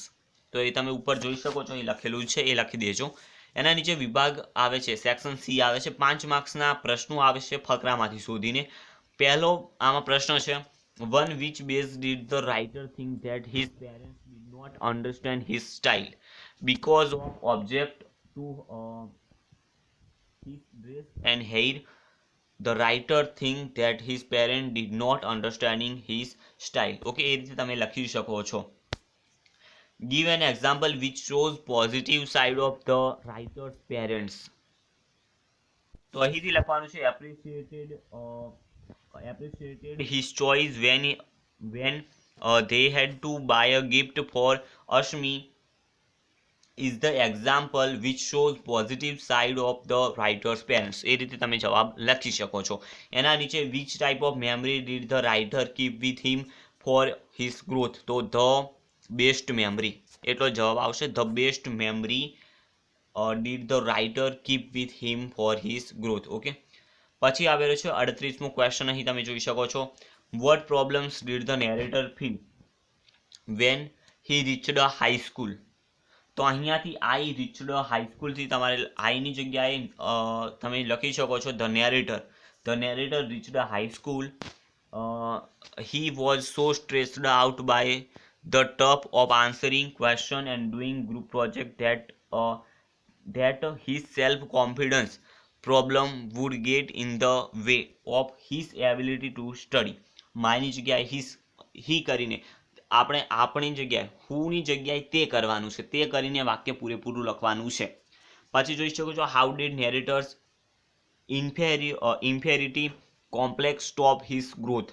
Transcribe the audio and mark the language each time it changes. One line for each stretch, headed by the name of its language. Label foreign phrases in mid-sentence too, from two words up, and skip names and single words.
Gujarati: તો એ તમે ઉપર જોઈ શકો છો, અહીં લખેલું છે એ લખી દેજો. એના નીચે વિભાગ આવે છે,
English: section C
Gujarati: આવે છે. 5 માર્ક્સના પ્રશ્નો આવે છે ફકરામાંથી શોધીને. પહેલો આમાં પ્રશ્ન છે,
English: one which base did the writer think that his parents did not understand his style because of object to his dress and hair. The writer think that his parents did not understanding his style.
Gujarati: Okay, એ રીતે તમે લખી શકો છો.
English: Give an example which shows positive side of the writer's parents.
Gujarati: તો અહીંથી લખવાનું છે
English: appreciated his choice when they had to buy a gift for Ashmi is the example which shows positive side of the writer's parents.
Gujarati: એ રીતે તમે જવાબ લખી શકો છો. એના નીચે
English: which type of memory did the writer keep with him for his growth.
Gujarati: તો
English: the best memory
Gujarati: એટલો જવાબ આવશે.
English: the best memory did the writer keep with him for his growth.
Gujarati: ઓકે, પછી આવેલો છે 38મો ક્વેશ્ચન. અહીં તમે જોઈ શકો છો,
English: what problems did the narrator feel when he reached a high school.
Gujarati: તો અહીંયાથી
English: I reached high schoolથી
Gujarati: તમારે આઈની જગ્યાએ તમે લખી શકો છો
English: the narrator reached high school. he was so stressed out by the tough of answering question and doing group project that his self-confidence problem would get in the way of his ability to study.
Gujarati: માની જગ્યાએ he કરીને આપણે આપણી જગ્યાએ હુની જગ્યાએ તે કરવાનું છે. તે કરીને વાક્ય પૂરેપૂરું લખવાનું છે. પછી જોઈ શકો છો
English: how did narrator's inferiority complex stop his growth.